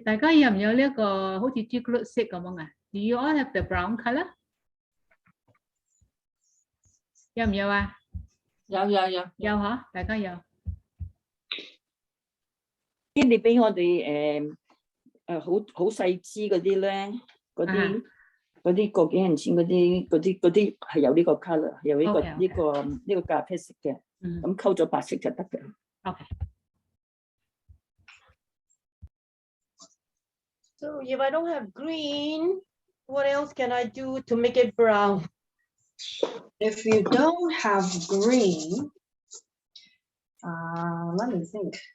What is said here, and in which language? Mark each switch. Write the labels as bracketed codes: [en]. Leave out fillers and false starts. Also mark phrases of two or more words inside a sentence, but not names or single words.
[yue] 大家有唔有呢一個好似朱古力色咁樣啊？ [en] Do you all have the brown color? [yue] 有唔有啊？有。有嗬，大家有。啲你俾我哋好細支嗰啲咧，嗰啲個幾銀錢嗰啲係有呢個 colour， 有呢個咖啡色嘅，咁溝咗白色就得嘅。 OK。 [en] So if I don't have green, what else can I do to make it brown? If you don't have green, let me think.